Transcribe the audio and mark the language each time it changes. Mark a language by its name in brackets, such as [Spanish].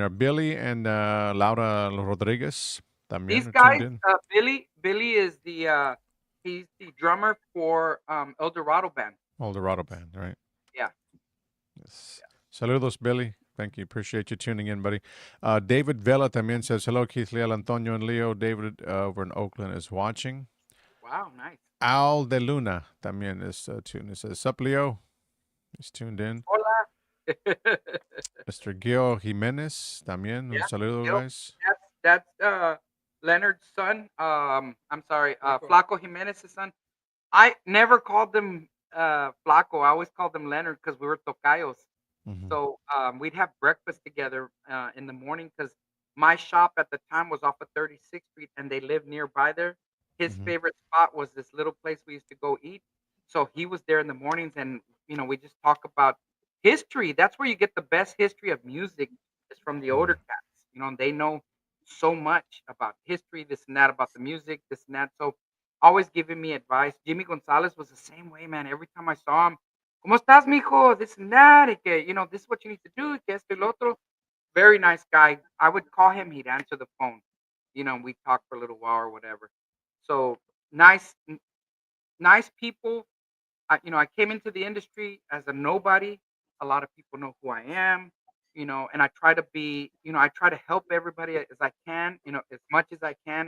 [English] Are Billy and Laura Rodriguez These también are tuned guys, in. Billy is the he's the drummer for El Dorado band. Eldorado Band, right? Yeah. Yes. Saludos, Billy. Thank you. Appreciate you tuning in, buddy. David Vela también says, hello, Keith, Leal, Antonio, and Leo. David over in Oakland is watching. Wow, nice. Al de Luna también is tuned. It says, sup, Leo? He's tuned in. [Spanish] Hola. [English] Mr. Gil Jimenez también. Un Yeah, [Spanish] saludo, [English] Gil. guys. That's Leonard's son. I'm sorry, Flaco Jimenez's son. I never called them Flaco. I always called them Leonard because we were tocayos. Mhm. So we'd have breakfast together in the morning because my shop at the time was off of 36th Street and they lived nearby there. His Mhm. favorite spot was this little place we used to go eat. So he was there in the mornings and we just talk about history. That's where you get the best history of music is from the older cats. And they know so much about history, this and that, about the music, this and that. So always giving me advice. Jimmy Gonzalez was the same way, man. Every time I saw him, ¿Cómo estás, mijo? This and that. Y que, this is what you need to do. Que esto y lo otro. Very nice guy. I would call him. He'd answer the phone. We'd talk for a little while or whatever. So nice, nice people. I came into the industry as a nobody. A lot of people know who I am, and I try to be, I try to help everybody as I can, as much as I can.